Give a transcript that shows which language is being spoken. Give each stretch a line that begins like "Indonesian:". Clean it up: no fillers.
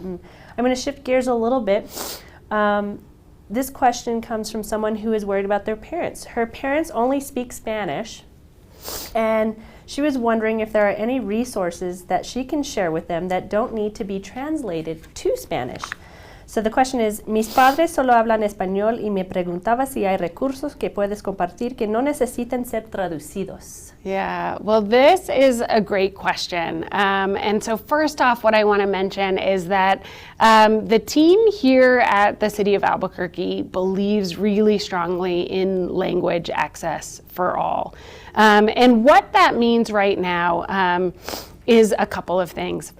English: And I'm going to shift gears a little bit. This question comes from someone who is worried about their parents. Her parents only speak Spanish, and she was wondering if there are any resources that she can share with them that don't need to be translated to Spanish. So the question is,
Spanish: mis padres solo hablan español y me preguntaba si hay recursos que puedes compartir que no necesiten ser traducidos.
English: Yeah, well, this is a great question. And so first off, what I want to mention is that the team here at the City of Albuquerque believes really strongly in language access for all. And what that means right now is a couple of things.